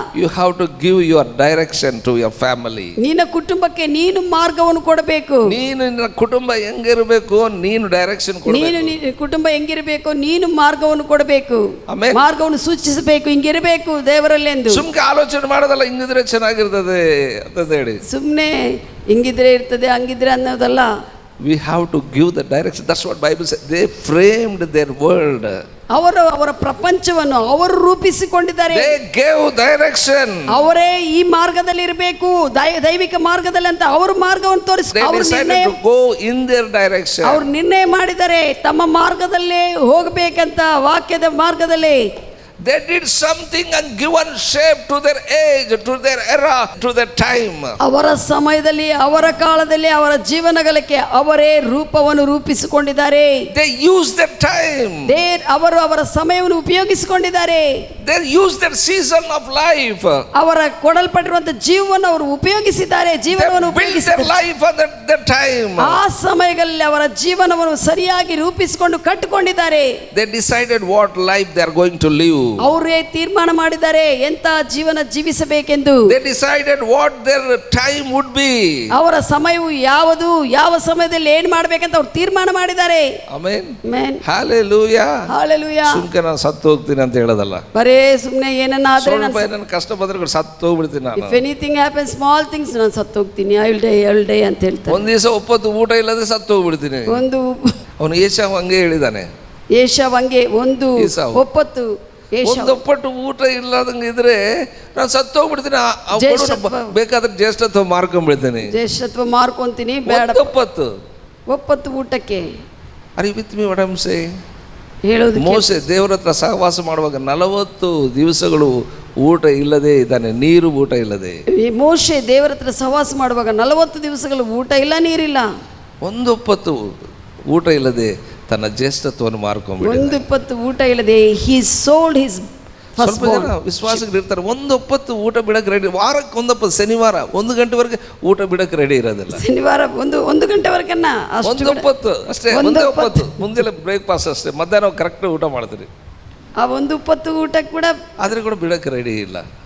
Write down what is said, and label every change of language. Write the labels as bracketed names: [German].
[English] you have to give your direction to your family. [Kannada] ನಿನ್ನ ಕುಟುಂಬಕ್ಕೆ ನೀನು ಮಾರ್ಗವನ್ನು ಕೊಡಬೇಕು. ನಿನ್ನ ಕುಟುಂಬ ಹೆಂಗಿರಬೇಕು, ನೀನು ಡೈರೆಕ್ಷನ್ ಕೊಡಬೇಕು. ನೀನು ಕುಟುಂಬ ಹೆಂಗಿರಬೇಕು, ನೀನು ಮಾರ್ಗವನ್ನು ಕೊಡಬೇಕು, ಮಾರ್ಗವನ್ನು ಸೂಚಿಸಬೇಕು, ಹಿಂಗಿರಬೇಕು ದೇವರಲ್ಲಿ ಎಂದು. ಸುಮ್ಕೆ ಆಲೋಚನೆ ಮಾಡೋದಲ್ಲ, ಹಿಂಗಿದ್ರೆ ಚೆನ್ನಾಗಿರ್ತದೆ ಅಂತ ಹೇಳಿ ಸುಮ್ಮನೆ ಹಿಂಗಿದ್ರೆ ಇರ್ತದೆ ಹಂಗಿದ್ರೆ ಅನ್ನೋದಲ್ಲ. [English] We have to give the direction. That's what Bible says. They framed their world. [Kannada] ಅವರ ಪ್ರಪಂಚವನ್ನು ಅವರು ರೂಪಿಸಿಕೊಂಡಿದ್ದಾರೆ. [English] They gave direction. [Kannada] ಅವರೇ ಈ ಮಾರ್ಗದಲ್ಲಿ ಇರಬೇಕು, ದೈವಿಕ ಮಾರ್ಗದಲ್ಲಿ ಅಂತ ಅವರು ಮಾರ್ಗವನ್ನು ತೋರಿಸಿ ಅವರು [English] decided to go in their direction. [Kannada] ಅವರು ನಿರ್ಣಯ ಮಾಡಿದ್ದಾರೆ ತಮ್ಮ ಮಾರ್ಗದಲ್ಲೇ ಹೋಗಬೇಕಂತ, ವಾಕ್ಯದ ಮಾರ್ಗದಲ್ಲೇ. [English] They did something and given shape to their age, to their era, to their time. [Kannada] ಅವರ ಸಮಯದಲ್ಲಿ, ಅವರ ಕಾಲದಲ್ಲಿ, ಅವರ ಜೀವನಗಳಿಗೆ ಅವರೇ ರೂಪವನ್ನು ರೂಪಿಸಿಕೊಂಡಿದ್ದಾರೆ. [English] They used their time. [Kannada] ಅವರು ಅವರ ಸಮಯವನ್ನು ಉಪಯೋಗಿಸಿಕೊಂಡಿದ್ದಾರೆ. [English] They used their season of life. [Kannada] ಅವರ ಕೊಡಲ್ಪಟ್ಟಿರುವಂತಹ ಜೀವವನ್ನು ಅವರು ಉಪಯೋಗಿಸಿದ್ದಾರೆ. ಜೀವನವನ್ನು ಉಪಯೋಗಿಸಿದ್ದಾರೆ. [English] Their life at that time. [Kannada] ಆ ಸಮಯಗಳಲ್ಲಿ ಅವರ ಜೀವನವನ್ನು ಸರಿಯಾಗಿ ರೂಪಿಸಿಕೊಂಡು ಕಟ್ಟಿಕೊಂಡಿದ್ದಾರೆ. [English] They decided what life they are going to live. [Kannada] ಅವರೇ ತೀರ್ಮಾನ ಮಾಡಿದ್ದಾರೆ ಎಂತ ಜೀವನ ಜೀವಿಸಬೇಕೆಂದು. [English] They decided what their time would be. [Kannada] ಅವರ ಸಮಯವು ಯಾವುದು, ಯಾವ ಸಮಯದಲ್ಲಿ ಏನು ಮಾಡಬೇಕಂತ ಅವರು ತೀರ್ಮಾನ ಮಾಡಿದ್ದಾರೆ. [English] Amen. Amen. Hallelujah. Hallelujah. [Kannada] ಸುಮ್ಕೆ ನಾನು ಸತ್ತು ಹೋಗ್ತೀನಿ ಅಂತ ಹೇಳೋದಲ್ಲ. ಬರೇ ಸುಮ್ಮನೆ ಏನನ್ನಾದ್ರೆ ನನ್ನ ಕಷ್ಟ ಬಂದ್ರೆ ಸತ್ತು ಹೋಗ್ಬಿಡ್ತೀನಿ ನಾನು. [English] If anything happens, small things, [Kannada] ನಾನು ಸತ್ತು ಹೋಗ್ತೀನಿ, [English] I will die [Kannada] ಅಂತ ಹೇಳ್ತಾರೆ. ಒಂದು ದಿವಸ ಒಪ್ಪತ್ತು ಊಟ ಇಲ್ಲದೆ ಸತ್ತು ಹೋಗ್ಬಿಡ್ತೀನಿ. ಅವನು ಏಷಾವ್ ಹಂಗೆ ಹೇಳಿದಾನೆ. ಏಷಾವ್ ಹಂಗೆ ಒಂದು ಒಪ್ಪತ್ತು ಒಪ್ಪಟ್ಟು ಊಟ ಇಲ್ಲದಂಗೆ ಇದ್ರೆ ನಾನು ಸತ್ತು ಹೋಗ್ಬಿಡ್ತೀನಿ. ಬೇಕಾದ್ರೆ ಜ್ಯೇಷ್ಠತ್ವ ಮಾರ್ಕೊಂಡ್ಬಿಡ್ತೀನಿ. ಜ್ಯೇಷ್ಠತ್ವ ಮಾರ್ಕೊಂತೀನಿ, ಬೇಡ ಒಪ್ಪತ್ತು ಊಟಕ್ಕೆ. [English] Are you with me what I'm saying? [Kannada] ಹೇಳೋದು ಮೋಸೆ ದೇವರ ಹತ್ರ ಸಹವಾಸ ಮಾಡುವಾಗ 40 ದಿವಸಗಳು ಊಟ ಇಲ್ಲದೆ ಇದ್ದಾನೆ, ನೀರು ಊಟ ಇಲ್ಲದೆ. ಮೋಶೆ ದೇವರ ಹತ್ರ ಸಹವಾಸ ಮಾಡುವಾಗ 40 ದಿವಸಗಳು ಊಟ ಇಲ್ಲ, ನೀರಿಲ್ಲ, ಒಂದೊಪ್ಪತ್ತು ಊಟ ಇಲ್ಲದೆ ತನ್ನ ಜ್ಯೇಷ್ಠತ್ವವನ್ನು ಮಾರ್ಕೊಂಡ್ಬಿಟ್ಟಿದ್ದಾನೆ. ಒಂದೊಪ್ಪತ್ತು ಊಟ ಇಲ್ಲದೆ [English] he sold his first born. [Kannada] ವಿಶ್ವಾಸಕ್ಕೆ ಇರ್ತಾರೆ, ಒಂದೊಪ್ಪತ್ತು ಊಟ ಬಿಡಕ್ಕೆ ರೆಡಿ. ವಾರಕ್ಕೆ ಒಂದೊಪ್ಪತ್ತು, ಶನಿವಾರ 1 ಗಂಟೆವರೆಗೆ ಊಟ ಬಿಡಕ್ಕೆ ರೆಡಿ ಇರೋದಿಲ್ಲ. ಶನಿವಾರ 1 ಗಂಟೆವರೆಗನ್ನ ಒಂದೊಪ್ಪತ್ತು ಅಷ್ಟೇ, ಒಂದೊಪ್ಪತ್ತು. ಮುಂಜಾನೆ ಬ್ರೇಕ್ಫಾಸ್ಟ್ ಅಷ್ಟೇ, ಮಧ್ಯಾಹ್ನ ಕರೆಕ್ಟ್ ಊಟ ಮಾಡ್ತೀರಿ. ಆ 1 ಊಟಕ್ಕೆ ಕೂಡ ಆದ್ರೆ ಕೂಡ ಬಿಡಕ್ಕೆ ರೆಡಿ ಇಲ್ಲ.